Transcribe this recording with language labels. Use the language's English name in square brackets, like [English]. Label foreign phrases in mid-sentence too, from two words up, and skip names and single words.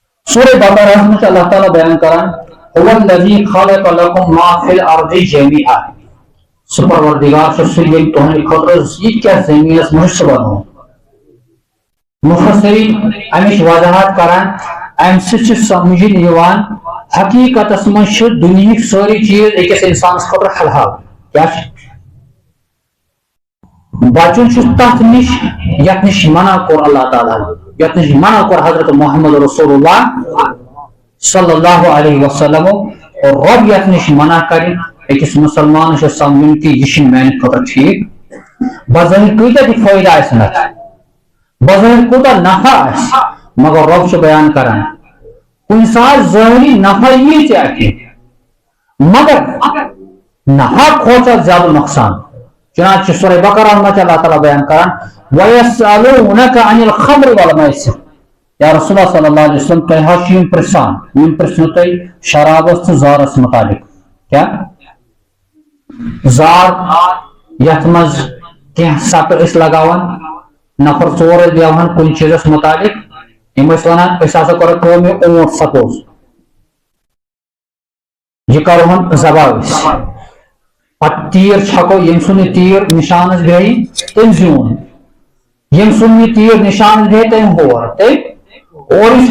[Kashmiri] سورہ بقرہ میں اللہ تعالیٰ بیان کران [Arabic] هو الذی خلق لکم ما فی الارض جميعا [Kashmiri] سپروردگار سے سید تہنٛدِ خٲطرٕ یہ کیا زمینس منٛز بنو مفسرین امچ وضاحت کران ام سۭتۍ چھُ سمجھن یوان حقیقتس منٛز چھِ دُنیہٕکۍ سٲری چیٖز أکِس انسانس خٲطرٕ حلال کیا چھِ بچن چھُ تتھ نش یتھ نش منع کوٚر اللہ تعالیٰ یتھ نش منع کوٚر حضرت محمد رسول اللہ [Arabic] صلی اللہ علیہ وسلم [Kashmiri] اور رب یتھ نش منع کرِ أکِس مسلمان چھُ سمجھن کہ یہ چھُنہٕ میانہِ خٲطرٕ ٹھیٖک بظٲہر کۭتیاہ تہِ فٲیدٕ آسن اتھ بظٲہر کوٗتاہ نفع آسہِ مگر رب چھُ بیان کران کُنہِ ساتہٕ ظٲہری نفع یی ژےٚ اَتھِ مگر نفع کھۄتہٕ زیادٕ نۄقصان چنانچہ سورہ بقرہ میں اللہ تعالیٰ بیان کران [Arabic] وَيَسْأَلُونَكَ عَنِ الْخَمْرِ وَالْمَيْسِرِ [Kashmiri] یا رسول اللہ [Arabic] صلی اللہ علیہ وسلم [Kashmiri] تۄہہِ حظ چھِ یِم پرژھان یِم پرژھنو تۄہہِ شرابس تہٕ زارس متعلق کیا زار یتھ منٛز کینٛہہ سٹہٕ ٲسۍ لگاوان نفر ژور ٲسۍ بیٚہوان کُنہِ چیٖزس متعلق یِم ٲسۍ ونان أسۍ ہسا کرو کٲم یہِ اونٹ سپوز یہِ کرہون ذبح أسۍ پتہٕ تیٖر چھکو ییٚمہِ سُنٛد یہِ تیٖر نشانس بیٚہہِ تٔمۍ زیوٗن ییٚمہِ سُنٛد یہِ تیٖر نشانس بیٚہہِ تٔمۍ ہور تٔمۍ اور یُس